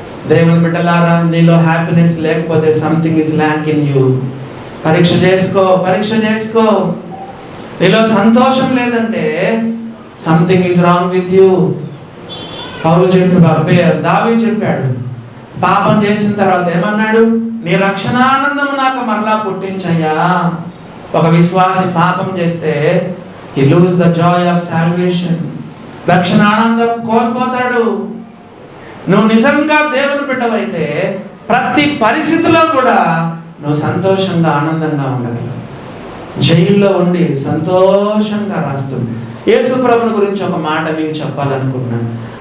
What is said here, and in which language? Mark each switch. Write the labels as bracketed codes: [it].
[te] దేవుని బిడ్డలారా, నీలో హ్యాపీనెస్ లేకపోతే [en] Something is lack in you. [te] పరీక్ష చేసుకో. నీలో సంతోషం లేదంటే [en] Something is wrong with you. [te] పౌలు దావీదు చెప్పాడు, పాపం చేసిన తర్వాత ఏమన్నాడు? నీ రక్షణానందము నాకు మరలా పుట్టించయ్యా. ఒక విశ్వాసి పాపం చేస్తే [en] he lose the joy of salvation. [te] రక్షణానందం కోల్పోతాడు. నువ్వు నిజంగా దేవుని బిడ్డవైతే ప్రతి పరిస్థితిలో కూడా నువ్వు సంతోషంగా ఆనందంగా ఉండగలవు. జైల్లో ఉండి సంతోషంగా రాస్తుంది. యేసు ప్రభుని గురించి ఒక మాట మీకు చెప్పాలనుకుంటున్నాను.